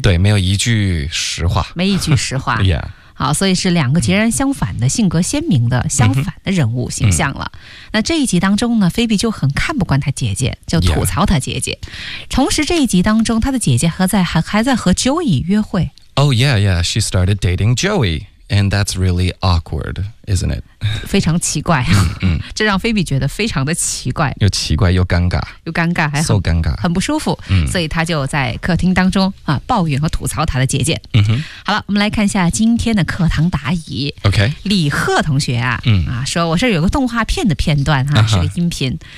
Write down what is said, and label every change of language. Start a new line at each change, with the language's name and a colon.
Chinese: 对，没有一句实话。没一句实话。好，所以是两个截然相反的性格鲜明的相反的人物形象了。那这一集当中呢，菲比就很看不惯她姐姐，就吐槽她姐姐。同时这一集当中，她的姐姐还在和 Joey 约会。
English: She started dating Joey, and that's really awkward, isn't it?
Chinese: 非常奇怪啊，这让菲比觉得非常的奇怪。又奇怪又尴尬。又尴尬还 so 尴尬。很不舒服，所以她就在客厅当中啊抱怨和吐槽她的姐姐。好了，我们来看一下今天的课堂答疑。
English: OK。
Chinese: 李贺同学啊说我这有个动画片的片段啊，是个音频。